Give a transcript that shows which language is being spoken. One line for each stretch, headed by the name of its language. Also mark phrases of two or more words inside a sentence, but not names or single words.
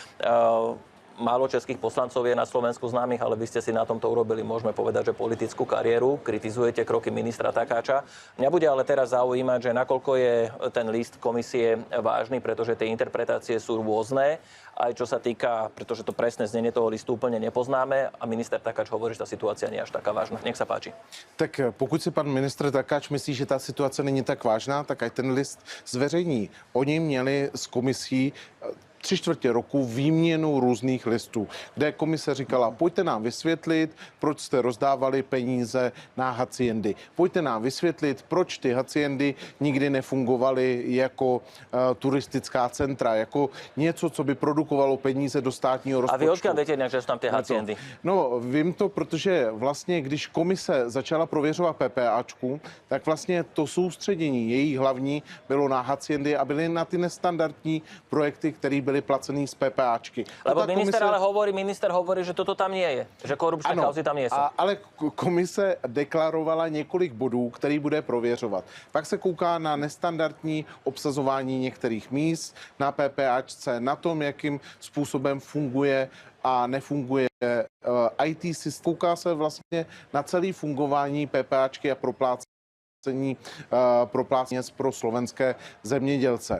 Slovak: Málo českých poslancov je na Slovensku známych, ale vy ste si na tomto urobili, môžeme povedať, že politickú kariéru. Kritizujete kroky ministra Takáča. Mňa bude ale teraz zaujímať, že nakoľko je ten list komisie vážny, pretože tie interpretácie sú rôzne. Aj čo sa týka, pretože to presné znenie toho listu úplne nepoznáme a minister Takáč hovorí, že tá situácia nie je až taká vážna. Nech sa páči.
Czech: Tak pokud si pan ministr Takáč myslí, že ta situace není tak vážná, tak ať ten list zveřejní. Oni měli s komisí 3/4 roku výměnu různých listů, kde komise říkala, pojďte nám vysvětlit, proč jste rozdávali peníze na haciendy. Pojďte nám vysvětlit, proč ty haciendy nikdy nefungovaly jako turistická centra, jako něco, co by produkovalo peníze do státního rozpočtu.
Slovak: A vy odkiaľ viete, že sú tam tie haciendy?
Czech: No, vím to, protože vlastně, když komise začala prověřovat PPAčku, tak vlastně to soustředění jejich hlavní bylo na haciendy a byly na ty nestandardní projekty, které byly placený z PPAčky.
Slovak: Lebo minister hovorí, že toto tam nie je. Že korupčné kauzy tam nie sú.
Czech: Ale komise deklarovala několik bodů, který bude prověřovat. Pak se kouká na nestandardní obsazování některých míst na PPAčce, na tom, jakým způsobem funguje a nefunguje IT systém. Kouká se vlastně na celé fungování PPAčky a proplácení pro slovenské zemědělce.